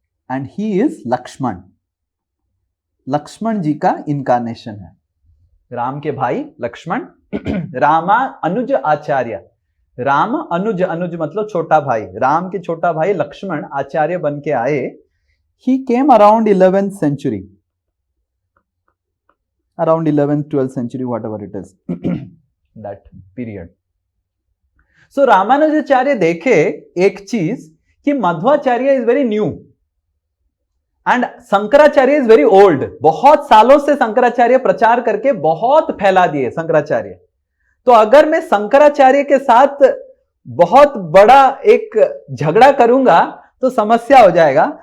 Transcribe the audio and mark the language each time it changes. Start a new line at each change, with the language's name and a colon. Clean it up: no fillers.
English: and he is
Hindi: Lakshman. Lakshman जी का incarnation है, राम के भाई लक्ष्मण। रामा अनुज आचार्य, राम अनुज, अनुज मतलब छोटा भाई, राम के छोटा भाई लक्ष्मण आचार्य बन के आए।
English: He came around 11th century, around 11th 12th century, whatever it is, that period. So Ramanujacharya
Hindi: देखे एक चीज कि
English: Madhvacharya is very new and Shankaracharya is very old.
Hindi: बहुत सालों से शंकराचार्य प्रचार करके बहुत फैला दिए शंकराचार्य। तो अगर मैं शंकराचार्य के साथ बहुत बड़ा एक झगड़ा करूंगा तो समस्या हो जाएगा।